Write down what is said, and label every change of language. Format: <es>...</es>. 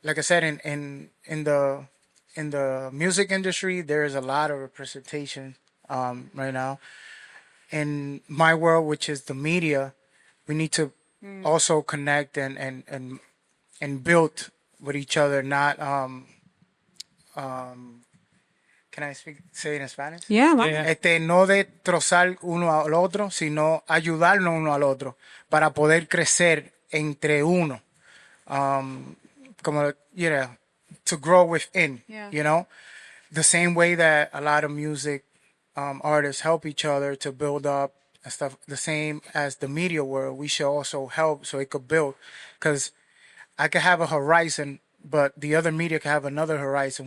<en>Like I said, in the music industry, there is a lot of representation right now. In my world, which is the media, we need to also connect and build with each other. Not can I say it in Spanish? Yeah,</en> <es>No de trozar uno al otro, sino ayudarnos uno al otro para poder crecer entre uno.</es> <en>Como, to grow within, Yeah. The same way that a lot of music artists help each other to build up and stuff, the same as the media world, we should also help so it could build. Because I could have a horizon, but the other media can have another horizon.</en>